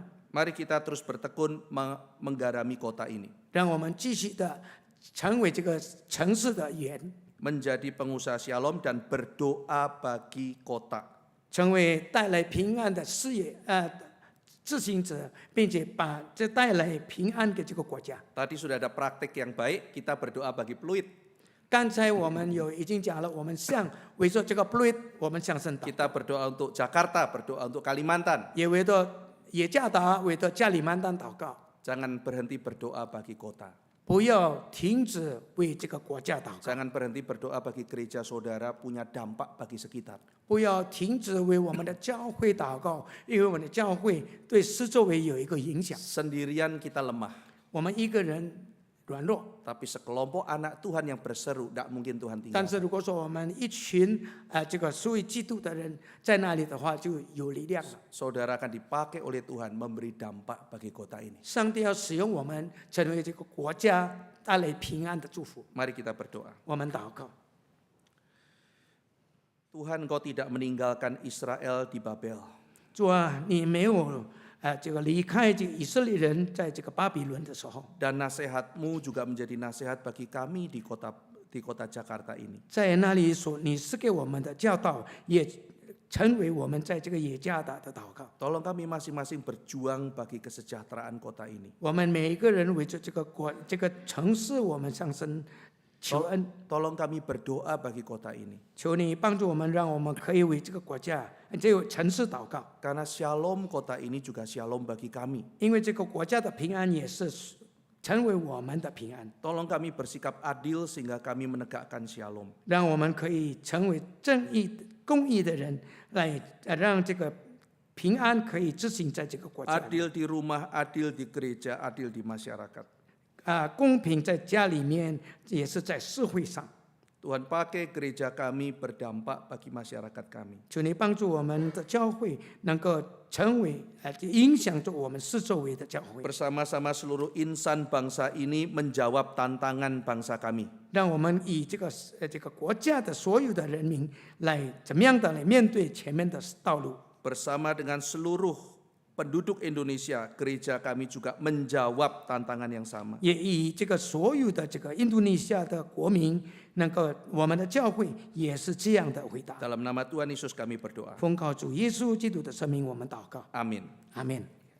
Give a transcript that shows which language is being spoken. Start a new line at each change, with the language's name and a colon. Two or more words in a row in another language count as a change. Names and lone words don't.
Indonesian: Mari kita terus bertekun menggarami kota ini.
Chinese: 让我们继续的成为这个城市的盐，
Indonesian: Menjadi pengusaha Shalom dan berdoa bagi kota.
Chinese: 成为带来平安的事业执行者，并且把这带来平安给这个国家。
Indonesian: Tadi sudah ada praktik yang baik, kita berdoa bagi Pluit.
Chinese: 刚才我们已经讲了，我们向围着这个 Pluit， 我们向神祷，
Indonesian: Kita berdoa untuk Jakarta, berdoa untuk Kalimantan.
Chinese: 也围着耶加达、围着加里曼丹祷告。
Indonesian: Jangan berhenti berdoa bagi kota.
Chinese: 不要停止为这个国家祷告，
Indonesian: Jangan berhenti berdoa bagi gereja saudara punya dampak bagi sekitar.
Chinese: 不要停止为我们的教会祷告，因为我们的教会对四周围有一个影响。
Indonesian: Sendirian kita lemah,
Chinese: 我们一个人软弱，
Indonesian: tapi sekelompok anak Tuhan yang berseru, tidak mungkin Tuhan
Chinese: 但
Indonesian: tinggal.
Chinese: 是如果说我们一群这个属于基督的人在那里的话，就有力量了。
Indonesian: Saudara akan dipakai oleh Tuhan memberi dampak bagi kota ini.
Chinese: 上帝要使用我们，成为这个国家带来平安的祝福。
Indonesian: Mari kita berdoa.
Chinese: 我们祷告，
Indonesian: Tuhan, Engkau tidak meninggalkan Israel di Babel.
Chinese: 主啊，你没有这个离开这个以色列人在这个巴比伦的时候，
Indonesian: Dan nasihat-Mu juga menjadi nasihat bagi kami di kota Jakarta ini.
Chinese: 在那里你是给我们的教导，也成为我们在这个耶加达的祷告。
Indonesian: Tolong kami masing-masing berjuang bagi kesejahteraan kota ini.
Chinese: 我们每一个人围着这个城市，我们上升求恩，
Indonesian: Tolong kami berdoa bagi kota ini.
Chinese: 求你帮助我们，让我们可以为这个国家、这个城市祷告。
Indonesian: Karena shalom kota ini juga shalom bagi kami.
Chinese: 因为这个国家的平安也是成为我们的平安，
Indonesian: Tolong kami bersikap adil sehingga kami menegakkan shalom.
Chinese: 让我们可以成为正义、公义的人，来让这个平安可以执行在这个国家里。
Indonesian: Adil di rumah, adil di gereja, adil di masyarakat.
Chinese: 公平在家里面，也是在社会上。
Indonesian: Tuhan pakai gereja kami berdampak bagi masyarakat kami.
Chinese: 求你帮助我们的教会能够成为影响着我们四周围的教会，
Indonesian: Bersama-sama seluruh insan bangsa ini menjawab tantangan bangsa kami.
Chinese: 让我们以这个国家的所有的人民来怎么样的来面对前面的道路。
Indonesian: Bersama dengan seluruh penduduk Indonesia, gereja kami juga menjawab tantangan yang sama.
Chinese: 也以这个所有的这个印度尼西亚的国民，能够我们的教会也是这样的回答。
Indonesian: Dalam nama Tuhan Yesus kami berdoa.
Chinese: 奉靠主耶稣基督的圣名，我们祷告，
Indonesian: Amin.
Chinese: 阿门。